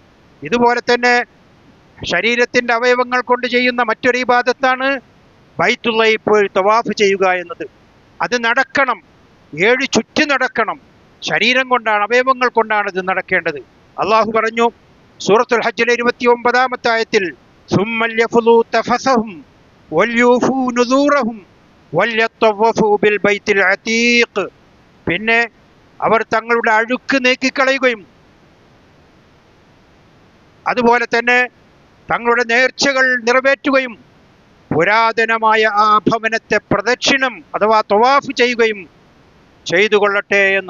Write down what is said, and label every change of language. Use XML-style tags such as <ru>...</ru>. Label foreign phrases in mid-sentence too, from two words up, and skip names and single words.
<ml>ഇതുപോലെ തന്നെ ശരീരത്തിന്റെ അവയവങ്ങൾ കൊണ്ട് ചെയ്യുന്ന മറ്റൊരു ഇബാദത്താണ് ബൈത്തുള്ളയിൽ പോയി തവാഫ് ചെയ്യുക എന്നത്. അത് നടക്കണം, 7 ചുറ്റി നടക്കണം. ശരീരം കൊണ്ടാണ്, അവയവങ്ങൾ കൊണ്ടാണ് ഇത് നടക്കേണ്ടത്. അള്ളാഹു പറഞ്ഞു സൂറത്തുൽ ഹജ്ജിലെ 29-ാമത്തെ ആയത്തിൽ,</ml> <ar>ثُمَّ لْيَفْضُوا تَفَثَهُمْ وَلْيُوفُوا نُذُورَهُمْ وَلْيَطَّوَّفُوا بِالْبَيْتِ الْعَتീഖ്.</ar> <ml>പിന്നെ അവർ തങ്ങളുടെ അഴുക്ക് നീക്കിക്കളയുകയും അതുപോലെ തന്നെ തങ്ങളുടെ നേർച്ചകൾ നിറവേറ്റുകയും പുരാതനമായ ആ ഭവനത്തെ പ്രദക്ഷിണം അഥവാ തവാഫ് ചെയ്യുകയും ചെയ്തു കൊള്ളട്ടെ എന്ന്.</ml>